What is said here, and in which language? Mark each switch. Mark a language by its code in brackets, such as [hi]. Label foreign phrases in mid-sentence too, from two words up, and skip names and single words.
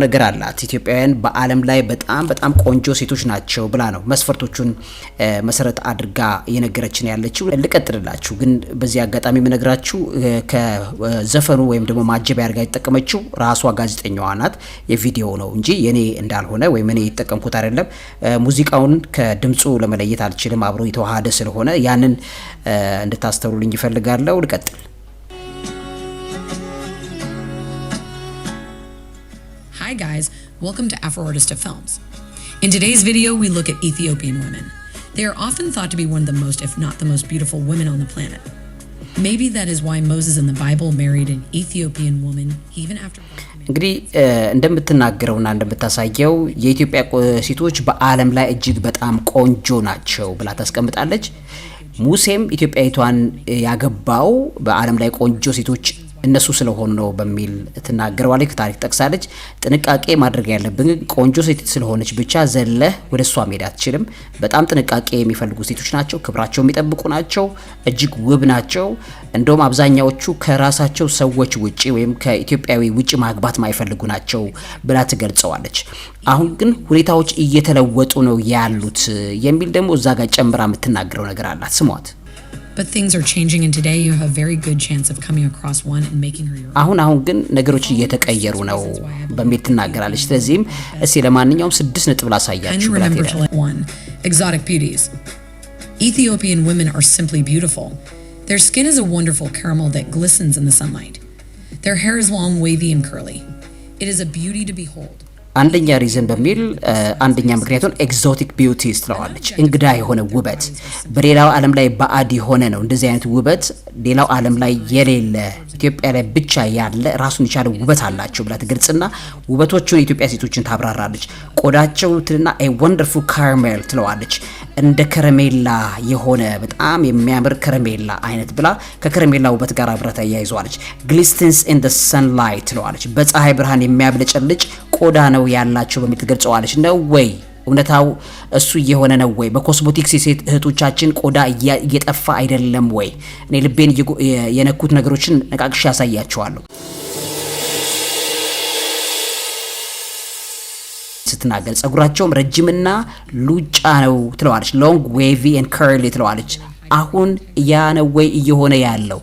[am] ነገር አላት ኢትዮጵያውያን በዓለም ላይ በጣም ቆንጆ ሴቶች ናቸው ብላ ነው መስፈርቶቹን መሰረት አድርጋ እየነገረችን ያለችው። ልቀጥልላችሁ ግን በዚህ አጋጣሚ የምነግራችሁ ከዘፈኑ ወይም ደግሞ ማጀቢያ አድርጋ የተጠቀመችው ራሷ ጋዜጠኛዋ ናት። የቪዲዮ ነው እንጂ የኔ እንዳልሆነ ወይም እኔ የተጠቀምኩት አይደለም። ሙዚቃውን ከድምጹ ለመለየት አልችልም፣ አብሮ የተዋሃደ ስለሆነ ያንን እንድታስተውሉልኝ ይፈልጋለሁ። ልቀጥል። [en] Hi guys, welcome to Afro-Artista Films. In today's video we look at Ethiopian women. They are often thought to be one of the most, if not the most beautiful women on the planet. Maybe that is why Moses in the Bible married an Ethiopian woman even after [am] እንግዲህ እንደምትናገረውና እንደምታሳየው የኢትዮጵያ ሴቶች በዓለም ላይ እጅግ በጣም ቆንጆ ናቸው ብላ ታስቀምጣለች። ሙሴም ኢትዮጵያዊቷን ያገባው በዓለም ላይ ቆንጆ ሴቶች እነሱ ስለሆኑ ነው በሚል ትናገረዋለች። ታሪክ ጠቅሳለች። ጥንቃቄ ማድረግ ያለብን ቆንጆ ሴት ስለሆነች ብቻ ዘለህ ወደ እሷ መሄድ አትችልም። በጣም ጥንቃቄ የሚፈልጉ ሴቶች ናቸው። ክብራቸው የሚጠብቁ ናቸው። እጅግ ውብ ናቸው። እንደውም አብዛኛዎቹ ከራሳቸው ሰዎች ውጪ ወይም ከኢትዮጵያዊ ውጪ ማግባት ማይፈልጉ ናቸው ብላ ትገልጸዋለች። አሁን ግን ሁኔታዎች እየተለወጡ ነው ያሉት የሚል ደግሞ እዛ ጋር ጨምራ የምትናገረው ነገር አላት። ስሟት። [en] But things are changing and today you have a very good chance of coming across one and making her your own. [am] አሁን ግን ነገሮች እየተቀየሩ ነው በሚል ትናገራለች። ስለዚህም እስኪ ለማንኛውም 6 ነጥብ ላሳያችሁ ብላ [en] ትላለች። Exotic beauties. Ethiopian women are simply beautiful. Their skin is a wonderful caramel that glistens in the sunlight. Their hair is long, wavy and curly. It is a beauty to behold. [am] አንደኛ ሪዝን በሚል አንደኛ ምክንያቱን [en] exotic beauties [am] ትለዋለች። እንግዳ የሆነ ውበት በሌላው ዓለም ላይ ባዕድ የሆነ ነው። እንደዚህ አይነት ውበት ሌላው ዓለም ላይ የሌለ ኢትዮጵያ ላይ ብቻ ያለ ራሱን የቻለ ውበት አላቸው ብላ ትገልጽና ውበቶቹን የኢትዮጵያ ሴቶችን ታብራራለች። ቆዳቸው ትልና [en] a wonderful caramel [am] ትለዋለች። እንደ ከረሜላ የሆነ በጣም የሚያምር ከረሜላ አይነት ብላ ከከረሜላ ውበት ጋር አብረታ ያይዟለች። [en] glistens in the sunlight [am] ትለዋለች። በፀሐይ ብርሃን የሚያብለጨልጭ ቆዳ ነው ያላቸው በሚል ትገልጸዋለች። ነው ወይ እውነታው እሱ እየሆነ ነው ወይ? በኮስሞቲክስ የሴት እህቶቻችን ቆዳ እየጠፋ አይደለም ወይ? እኔ ልቤን የነኩት ነገሮችን ነቃቅሽ ያሳያቸዋለሁ። ስትናገር ጸጉራቸውም ረጅምና ሉጫ ነው ትለዋለች። [en] long wavy and curly [am] ትለዋለች። አሁን ያ ነው ወይ እየሆነ ያለው?